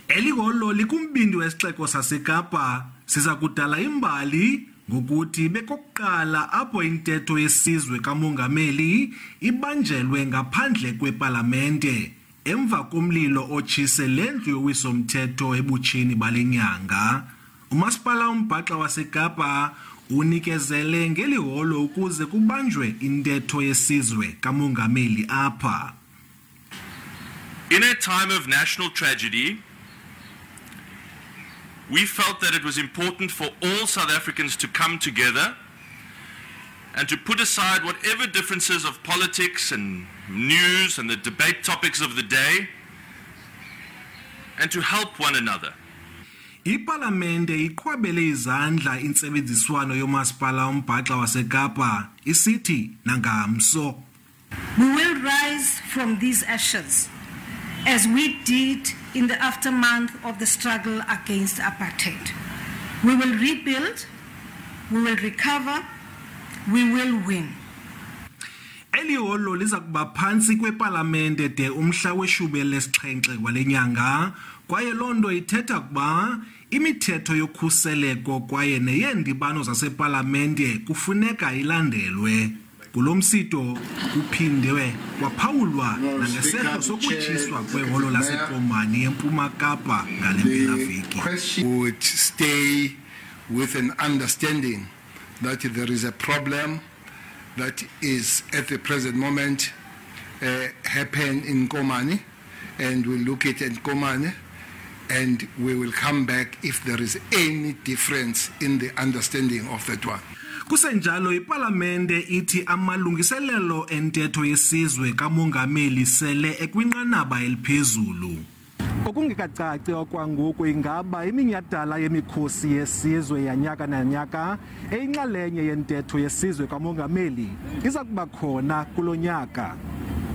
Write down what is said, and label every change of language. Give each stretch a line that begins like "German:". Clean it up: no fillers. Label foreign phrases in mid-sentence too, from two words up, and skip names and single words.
Xhosa: Eliholo likumbindi wesixeko saseKapa siza kudala imbali ngokuthi bekokuqala apho intetho yesizwe kamongameli ibanjelwe ngaphandle kwePhalamende emva komlilo otshise lendlu yowisomthetho ebutshini balenyanga. Umasipala umbhaxa waseKapa unikezele ngeliholo ukuze kubanjwe intetho yesizwe kamongameli apha.
English: In a time of national tragedy, we felt that it was important for all South Africans to come together and to put aside whatever differences of politics and news and the debate topics of the day and to help one another.
Xhosa: iPhalamende iqhwabele izandla intsebenziswano yomasipala umbhaxa waseKapa isithi nangamso.
English: We will rise from these ashes as we did in the aftermath of the struggle against apartheid. We will rebuild, we will recover, we will win.
Xhosa: Eliholo liza kuba phantsi kwePhalamende de umhla we-17 kwalenyanga, kwaye lonto ithetha kuba imithetho yokhuseleko kwaye neyeendibano zasePhalamende kufuneka ilandelwe. Kulomsito kuphindwe kwaphawulwa nangesehlo sokutshiswa kweholo lasekomani eMpuma Kapa ngale mpelaveki.
English: Would stay with an understanding that there is a problem that is at the present moment happen in Komani, and we'll look at Komani and we will come back if there is any difference in the understanding of that one.
Xhosa: Kusenjalo iPhalamende ithi amalungiselelo entetho yesizwe kamongameli sele ekwinqanaba eliphezulu. Okungekacaci okwangoku ingaba iminyhadala yemikhosi yesizwe yanyaka nanyaka eyinxalenye yentetho yesizwe kamongameli iza kuba khona kulo nyaka.